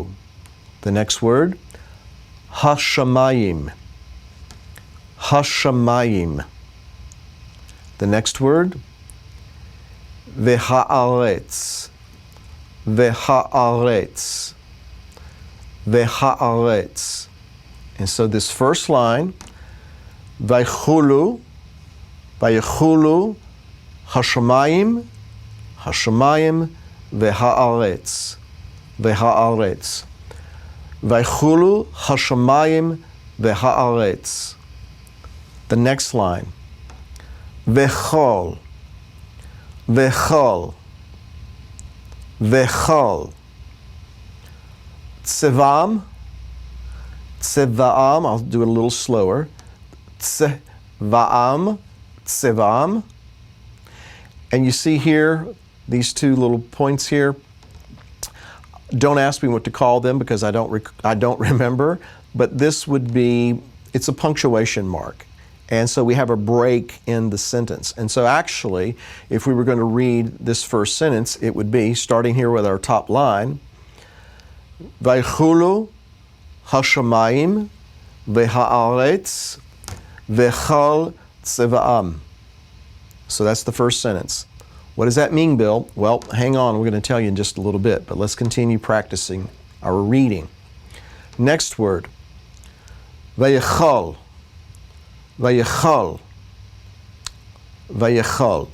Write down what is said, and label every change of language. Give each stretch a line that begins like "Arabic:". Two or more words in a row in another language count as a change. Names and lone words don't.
English: The next word,
Hebrew: hashamayim. Hashamayim.
English: The next word,
Hebrew: והארץ והארץ והארץ.
English: And so this first line,
Hebrew: ויכלו ויכלו השמים השמים והארץ והארץ. ויכלו השמים והארץ.
English: The next line,
Hebrew: וכל וכל וכל. צבאם צבאם,
English: I'll do it a little slower.
Hebrew: צבאם צבאם.
English: And you see here, these two little points here. Don't ask me what to call them because I don't remember, but this would be, it's a punctuation mark. And so we have a break in the sentence. And so actually, if we were going to read this first sentence, it would be, starting here with our top line,
Hebrew: ויכלו השמים והארץ וכל צבאם.
English: So that's the first sentence. What does that mean, Bill? Well, hang on, we're going to tell you in just a little bit, but let's continue practicing our reading. Next word,
Hebrew: ויכלו ויכלו ויכלו.